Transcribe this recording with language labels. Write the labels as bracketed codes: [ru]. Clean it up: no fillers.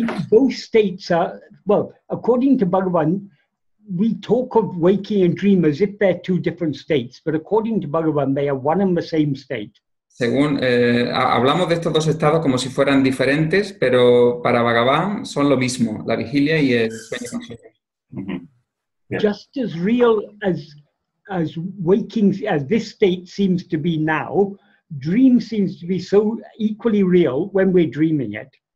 [en] both states are, well, according to Bhagavan, we talk of waking and dream as if they're two different states, but according to Bhagavan, they are one and the same state. [es] Según, hablamos de estos dos estados como si fueran diferentes, pero para Bhagavan son lo mismo, la vigilia y el sueño con sueños. [en] Yeah. Just as real as waking, as this state seems to be now, dream seems to be so equally real when we're dreaming it.